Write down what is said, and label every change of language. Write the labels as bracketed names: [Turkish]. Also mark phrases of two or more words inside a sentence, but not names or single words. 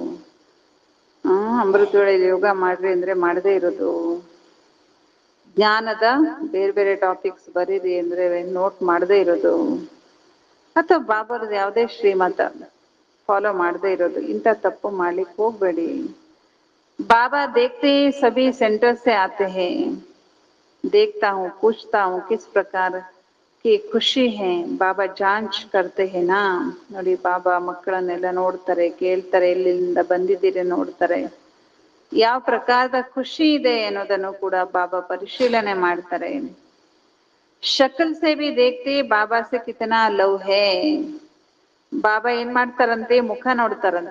[Kannada] ಅಮೃತ ವೇಳೆ ಯೋಗ ಮಾಡ್ರಿ ಅಂದ್ರೆ ಮಾಡದೇ ಇರೋದು. ಜ್ಞಾನದ ಬೇರೆ ಬೇರೆ ಟಾಪಿಕ್ಸ್ ಬರೀರಿ ಅಂದ್ರೆ ನೋಟ್ ಮಾಡದೇ ಇರೋದು. ಅಥವಾ ಬಾಬಾರದು ಯಾವುದೇ ಶ್ರೀಮತ ಫಾಲೋ ಮಾಡದೇ ಇರೋದು. ಇಂಥ ತಪ್ಪು ಮಾಡ್ಲಿಕ್ಕೆ ಹೋಗ್ಬೇಡಿ. [Hindi] बाबा देखते सभी सेंटर से आते हैं, देखता हूँ, पूछता हूँ किस प्रकार की खुशी है, बाबा जांच करते हैं ना. [Kannada] ನೋಡಿ, ಬಾಬಾ ಮಕ್ಕಳನ್ನೆಲ್ಲ ನೋಡ್ತಾರೆ, ಕೇಳ್ತಾರೆ, ಎಲ್ಲಿಂದ ಬಂದಿದ್ದೀರಿ ನೋಡ್ತಾರೆ, ಯಾವ ಪ್ರಕಾರದ ಖುಷಿ ಇದೆ ಅನ್ನೋದನ್ನು ಕೂಡ ಬಾಬಾ ಪರಿಶೀಲನೆ ಮಾಡ್ತಾರೆ. [Hindi] शकल से भी देखते बाबा से कितना लव है. [Kannada] ಬಾಬಾ ಏನ್ ಮಾಡ್ತಾರಂತೆ? ಮುಖ ನೋಡ್ತಾರಂತೆ.